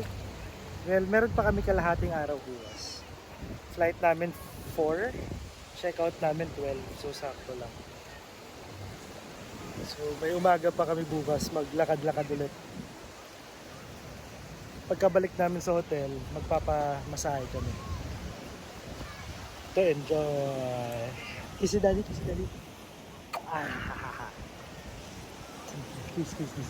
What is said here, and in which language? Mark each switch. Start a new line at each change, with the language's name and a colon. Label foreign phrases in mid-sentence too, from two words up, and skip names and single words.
Filipino: Well, meron pa kami kalahating araw bukas. Flight namin 4,
English: check out
Filipino: namin 12, so sakto lang. So may umaga pa kami bukas, maglakad-lakad ulit. Pagkabalik namin sa hotel, magpapamasahe kami.
English: To enjoy. Kissy daddy, kissy daddy. Ah, kiss, kiss, kiss.